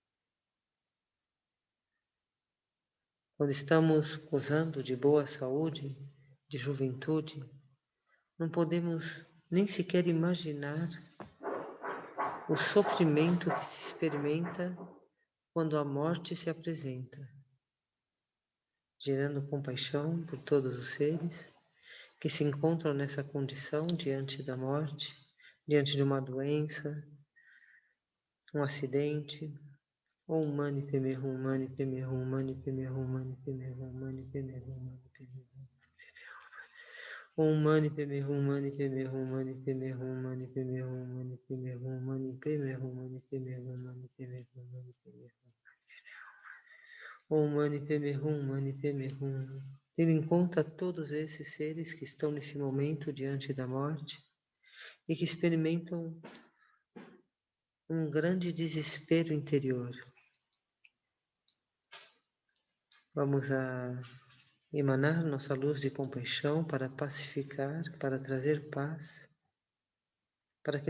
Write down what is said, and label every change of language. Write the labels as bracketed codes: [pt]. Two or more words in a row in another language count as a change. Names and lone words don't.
[pt] Quando estamos gozando de boa saúde, de juventude, não podemos nem sequer imaginar o sofrimento que se experimenta quando a morte se apresenta, gerando compaixão por todos os seres que se encontram nessa condição diante da morte, diante de uma doença, um acidente. [sa] ॐ मणि पद्मे हूँ मणि पद्मे हूँ मणि पद्मे हूँ मणि पद्मे हूँ मणि पद्मे हूँ मणि पद्मे हूँ. ॐ मणि पद्मे हूँ मणि पद्मे हूँ मणि पद्मे हूँ मणि पद्मे हूँ मणि पद्मे हूँ मणि पद्मे हूँ मणि पद्मे हूँ मणि पद्मे हूँ मणि पद्मे हूँ. ॐ मणि पद्मे हूँ मणि पद्मे हूँ. [pt] Tendo em conta todos esses seres que estão nesse momento diante da morte e que experimentam um grande desespero interior. Vamos a emanar nossa luz de compaixão para pacificar, para trazer paz, para que